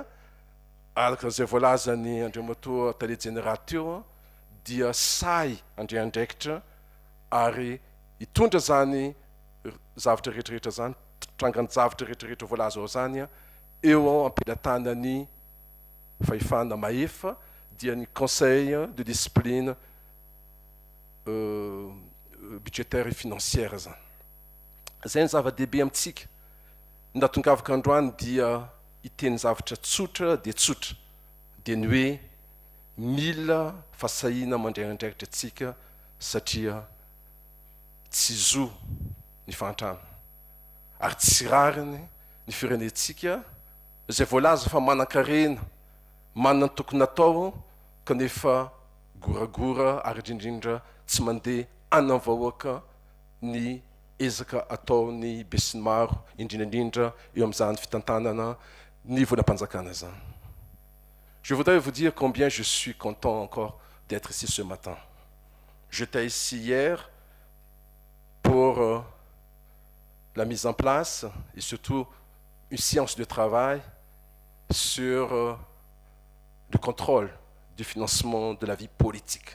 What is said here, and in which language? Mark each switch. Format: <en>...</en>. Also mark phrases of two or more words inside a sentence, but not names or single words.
<mg>araka zay voalazany Andriamatoa Tale General teo dia say andray andraikitra ary hitondra zany zavatra rehetrarehetra zany trangany zavatra rehetrarehetra voalaza ao zany eo ampelantanany fahefana mahefa dia ny</mg> <fr>conseil de discipline budgétaire et financière</fr> <mg>zany. Zay ny zava-dehibe amintsika. Ny natongavaka androany dia hiteny zavatra tsotra dia ny hoe mila fasahiana mandray andraikitra atsika satria tsy zo ny fahantrana ary tsy rariny ny firenentsika Izay voalaza fa manan-karena, manana tokony atao kanefa goragora ary indrindrindra tsy mandeha anavahoaka ny ezaka ataony be sy ny maro indrindraindrindra eo amin'izany fitantanana ny vonam-panjakana zany.</mg> <fr>Je voudrais vous dire combien je suis content encore d'être ici ce matin. J'étais ici hier pour la mise en place et surtout une séance de travail sur le contrôle du financement de la vie politique.</fr>